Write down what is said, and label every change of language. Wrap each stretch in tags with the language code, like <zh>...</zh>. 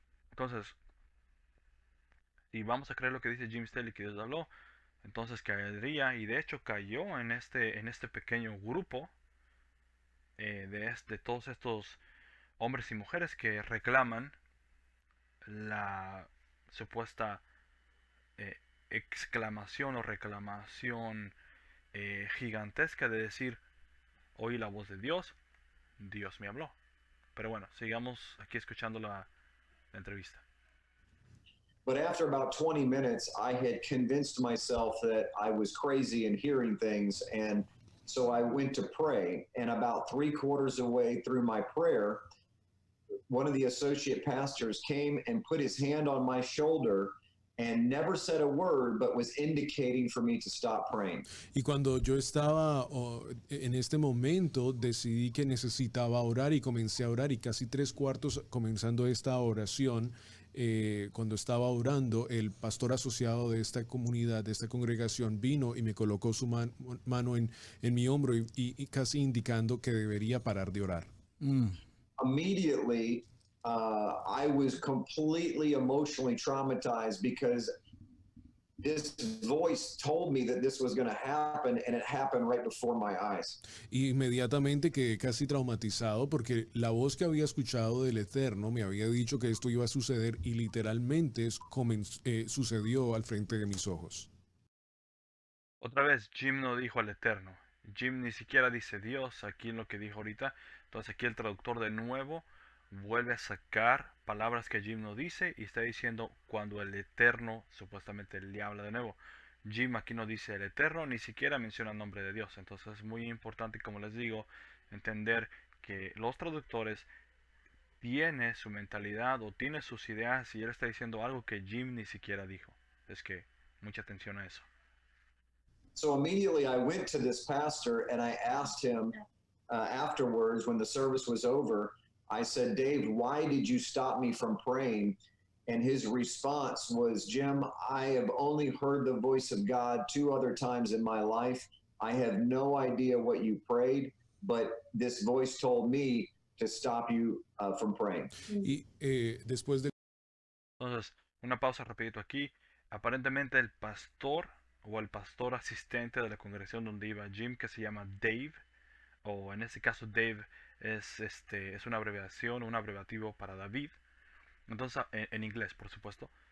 <es>Entonces, si vamos a creer lo que dice Jim Staley que Dios habló, entonces caería y de hecho cayó en este pequeño grupo de todos estos hombres y mujeres que reclaman la supuesta eh, exclamación o reclamación gigantesca de decir, oí la voz de Dios, Dios me habló. Pero bueno, sigamos aquí escuchando la entrevista.</es> <en>But after about 20 minutes, I had convinced myself that I was crazy and hearing things. And so I went to pray. And about 3/4 of the way through my prayer, one of the associate pastors came and put his hand on my shoulder and never said a word, but was indicating for me to stop praying.</en> <es>Y cuando yo estaba en este momento, decidí que necesitaba orar y comencé a orar y casi 3/4 comenzando esta oración, cuando estaba orando, el pastor asociado de esta comunidad, de esta congregación, vino y me colocó su mano en mi hombro y casi indicando que debería parar de orar.</es> <en>Immediately, I was completely emotionally traumatized because this voice told me that this was going to happen, and it happened right before my eyes.</en> <es>Inmediatamente quedé casi traumatizado porque la voz que había escuchado del Eterno me había dicho que esto iba a suceder y literalmente sucedió al frente de mis ojos. Otra vez, Jim no dijo al Eterno. Jim ni siquiera dice Dios aquí en lo que dijo ahorita. Entonces aquí el traductor de nuevo vuelve a sacar palabras que Jim no dice y está diciendo cuando el Eterno supuestamente le habla de nuevo. Jim aquí no dice el Eterno, ni siquiera menciona el nombre de Dios. Entonces es muy importante, como les digo, entender que los traductores tiene su mentalidad o tiene sus ideas y él está diciendo algo que Jim ni siquiera dijo. Es que mucha atención a eso.</es> <en>So immediately I went to this pastor and I asked him afterwards, when the service was over, I said, Dave, why did you stop me from praying? And his response was, Jim, I have only heard the voice of God 2 other times in my life. I have no idea what you prayed, but this voice told me to stop you from praying.</en> <es>Y después de Entonces, una pausa rapidito aquí. Aparentemente el pastor o el pastor asistente de la congregación donde iba Jim, que se llama Dave, o en este caso Dave es una abreviación, un abreviativo para David. Entonces, en inglés, por supuesto.</es>